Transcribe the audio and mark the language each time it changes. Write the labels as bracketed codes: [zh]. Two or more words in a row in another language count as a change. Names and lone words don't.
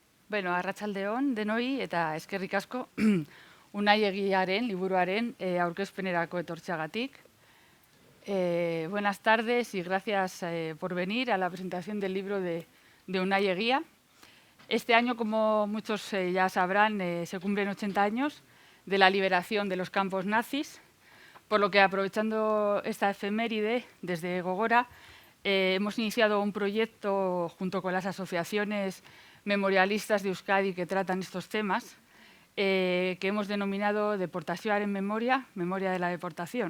[eu] Bueno, arratsaldeon denoi eta eskerrik asko Unai Egiaren liburuaren aurkezpenerako etortzeagatik. [es] Buenas tardes y gracias por venir a la presentación del libro de Unai Egia. Este año, como muchos ya sabrán, se cumplen 80 años de la liberación de los campos nazis, por lo que, aprovechando esta efeméride, desde Gogora hemos iniciado un proyecto junto con las asociaciones memorialistas de Euskadi que tratan estos temas, que hemos denominado Deportazioaren memoria, memoria de la deportación.